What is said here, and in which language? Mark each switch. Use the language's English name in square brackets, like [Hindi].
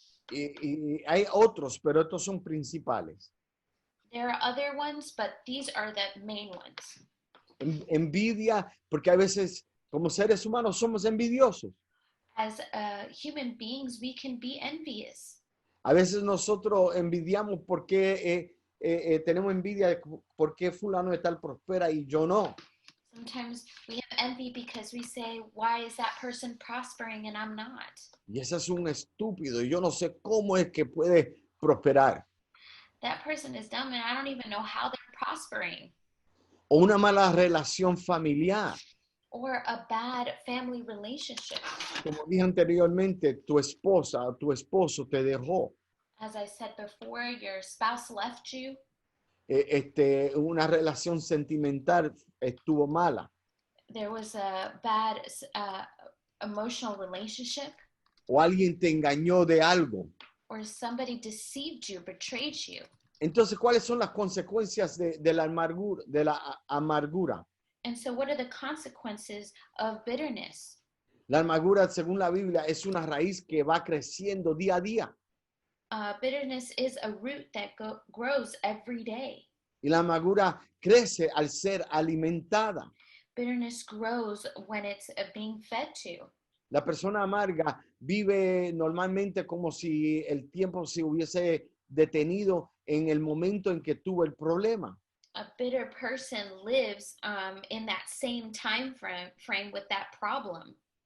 [Spanish] Y hay otros, pero estos son principales. [English] There are other ones, but these are the main ones. [Spanish] Envidia, porque a veces como seres humanos somos envidiosos. [English] As human beings, we can be envious. [Spanish] A veces nosotros envidiamos porque tenemos envidia de por qué fulano de tal prospera y yo no. [English] Sometimes we have envy because we say, why is that person prospering and I'm not? [Spanish] Y ese es un estúpido. Y yo no sé cómo es que puede prosperar. [English] That person is dumb and I don't even know how they're prospering. [Spanish] O una mala relación familiar. [English] Or a bad family relationship. [Spanish] Como dije anteriormente, tu esposa o tu esposo te dejó. [English] As I said before, your spouse left you. [Spanish] Una relación sentimental estuvo mala. [English] There was a bad emotional relationship. [Spanish] O alguien te engañó de algo. [English] Or somebody deceived you, betrayed you. [Spanish] Entonces, ¿cuáles son las consecuencias de la amargura? [English] And so what are the consequences of bitterness? [Spanish] La amargura, según la Biblia, es una raíz que va creciendo día a día. [English] Bitterness is a root that grows every day. [Spanish] Y la amargura crece al ser alimentada. [English] Bitterness grows when it's being fed to. [Spanish] La persona amarga vive normalmente como si el tiempo se hubiese detenido en el momento en que tuvo el problema. [English] A bitter person lives in that same time frame with that problem.